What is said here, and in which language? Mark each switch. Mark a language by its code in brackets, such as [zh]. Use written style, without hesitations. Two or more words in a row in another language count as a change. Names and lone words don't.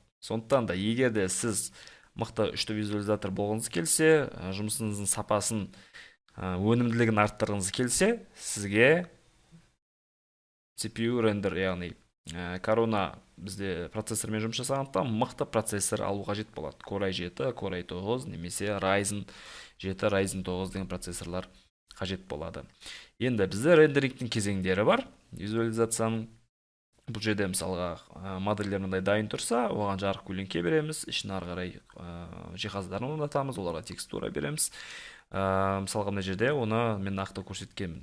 [kk] Сондықтан да егер де сіз мықты үшті визуализатор болғыңыз келсе, жұмысыңыздың сапасын, өнімділігін арттырғыңыз келсе, сізге CPU рендер, яғни Corona бізде процессормен жұмыс жасағандықтан мықты процессор алу қажет болады. Core i7, Core i9 немесе Ryzen 7, Ryzen 9 деген процессорлар қажет болады. Енді бізде рендерингтің кезеңдері бар. Визуализацияның бұл жерде мысалға модельдер мындай дайын тұрса, оған жарық көлеңке береміз, ішін ары қарай жиһаздарын орнатамыз, оларға текстура береміз. Мысалға мына жерде оны мен нақты көрсеткенмін.